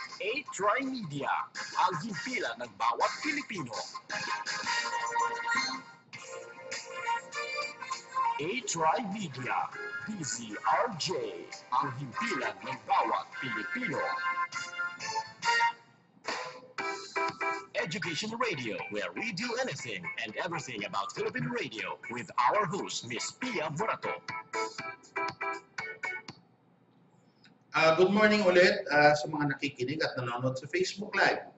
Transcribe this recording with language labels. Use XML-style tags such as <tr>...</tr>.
<tl>A-Try Media, ang himpilan ng bawat Pilipino. A-Try Media, DZRJ, ang himpilan ng bawat Pilipino.</tl> <en>Education Radio, where we do anything and everything about Philippine radio with our host, Miss Pia Morato. Good morning</en> <tl>ulit sa mga nakikinig at nanonood sa Facebook Live.</tl>